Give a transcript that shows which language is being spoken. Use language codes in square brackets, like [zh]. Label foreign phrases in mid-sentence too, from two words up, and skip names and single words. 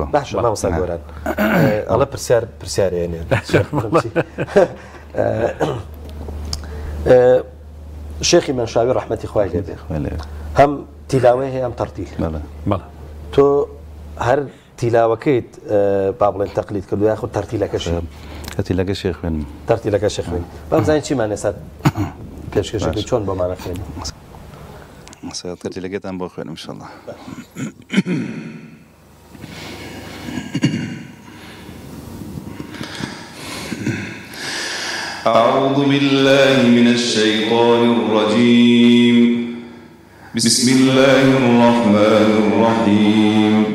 [ckb] باشە مامۆستا گۆران ئەڵە پرسیارێنێ شێخی مەنشاوی ڕەحمەتی خوای لێ بێ هەم تیلاوەی هەیە ئەم تەرتیل تۆ هەر تیلاوەکەیت با بڵێن تەقلید کردو یاخود تەرتیلەکەشی تەرتیلەکە شێخ خوێنم تەرتیلەکە شێخ خوێن بابزانین چیمان ێستا پێشکەشەکەی چۆن بۆمانە خوێنی تەرتیلەکەتان بۆ خوێنم ئینشاءڵڵا. [ar] أعوذ بالله من الشيطان الرجيم بسم الله الرحمن الرحيم